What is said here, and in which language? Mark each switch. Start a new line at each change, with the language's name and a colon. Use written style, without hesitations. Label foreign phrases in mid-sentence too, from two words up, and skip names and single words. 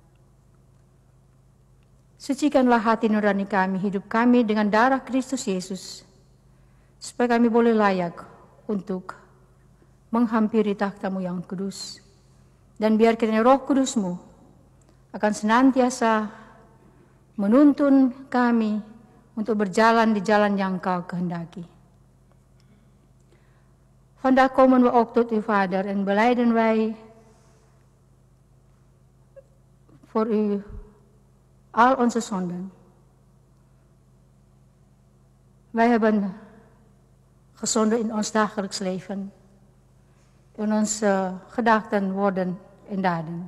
Indonesian: Sucikanlah hati nurani kami, hidup kami dengan darah Kristus Yesus, supaya kami boleh layak untuk menghampiri takhta-Mu yang kudus. Dan biar kiranya Roh Kudus-Mu akan senantiasa menuntun kami untuk berjalan di jalan yang Kau kehendaki.
Dutch: Vandaag komen we ook tot u, Vader, en belijden wij voor u al onze zonden. Wij hebben gezonden in ons dagelijks leven, in onze gedachten, woorden en daden.